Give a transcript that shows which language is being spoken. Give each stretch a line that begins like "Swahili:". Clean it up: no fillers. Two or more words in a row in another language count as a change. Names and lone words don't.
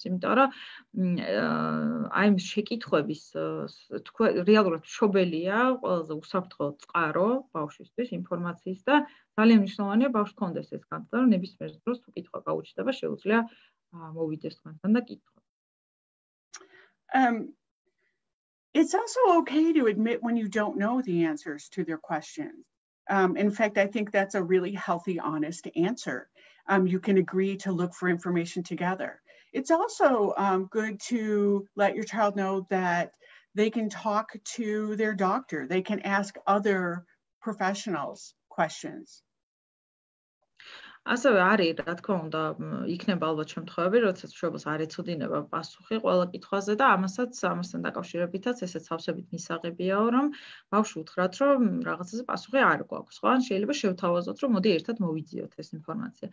Georgian: იმიტომ რომ აი ამ შეკითხვების რეალურად მშობელია ყველაზე უსაფრთხო წყარო ბავშვისთვის ინფორმაციის და ძალიან მნიშვნელოვანია ბავშვს ჰქონდეს ეს განცდა, რომ ნებისმიერ დროს თუ კითხვა გაუჩნდება, შეუძლია მოვიდეს თქვენთან და კითხოთ.
English: It's also okay to admit when you don't know the answers to their questions. In fact, I think that's a really healthy, honest answer. You can agree to look for information together. It's also good to let your child know that they can talk to their doctor. They can ask other professionals questions.
Georgian: ასევე არის, რა თქმა უნდა, იქნება ალბათ შემთხვევები, როდესაც მშობელს არ ეცოდინება პასუხი ყველა კითხვაზე და ამასთან დაკავშირებითაც ესეც სავსებით მისაღებიაო, რომ ბავშვი უთხრათ, რომ რაღაცაზე პასუხი არ გვაქვს, ხო? ან შეიძლება შევთავაზოთ, რომ მოდი ერთად მოვიძიოთ ეს ინფორმაცია.